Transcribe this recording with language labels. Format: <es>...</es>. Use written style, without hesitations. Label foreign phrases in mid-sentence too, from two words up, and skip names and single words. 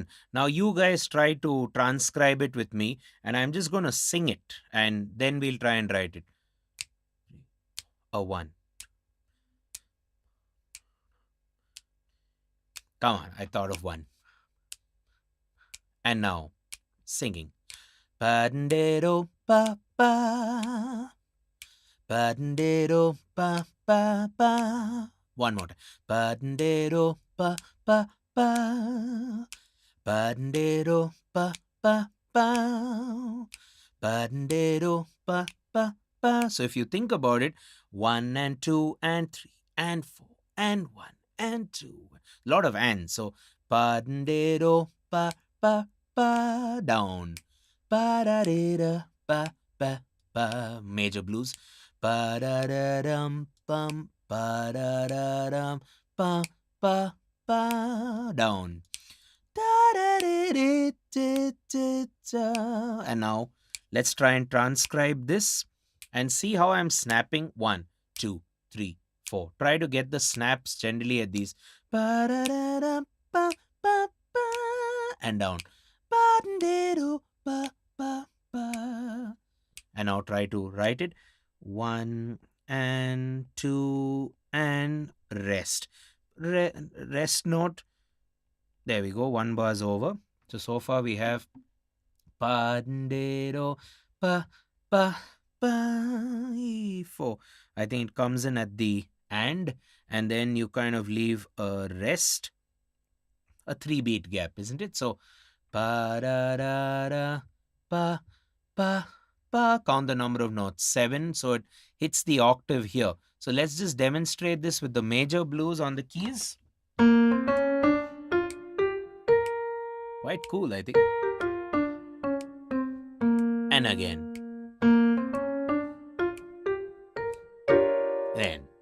<en>Now you guys try to transcribe it with me, and I'm just going to sing it, and then we'll try and write it. A one. Come on, I thought of one. And now, singing. Ba-dee-do, ba-ba. Ba-dee-do, ba-ba-ba. One more time. Ba-dee-do, ba-ba-ba. Ba-dee-do, ba-ba-ba. Ba-dee-do, ba-ba-ba. So if you think about it, 1 and 2 and 3 and 4 and 1 and 2. A lot of ands. So ba-dee-do, ba-ba-ba. Down. Ba-da-dee-da, ba-ba-ba. Major blues. Ba-da-da-dum, bum, ba-da-da-dum, bum, ba-ba. Down. And now let's try and transcribe this and see how I'm snapping. 1, 2, 3, 4. Try to get the snaps generally at these. And down. And now try to write it. 1 and 2 and rest. Rest note. There we go. 1 bar's over. So far we have pa-de-do, pa-pa-pa-4. I think it comes in at the and then you kind of leave a rest, a 3-beat gap, isn't it? So pa-da-da-da, pa-pa-pa. Count the number of notes. 7. So it hits the octave here. So let's just demonstrate this with the major blues on the keys. Quite cool, I think. And again. Then.</en>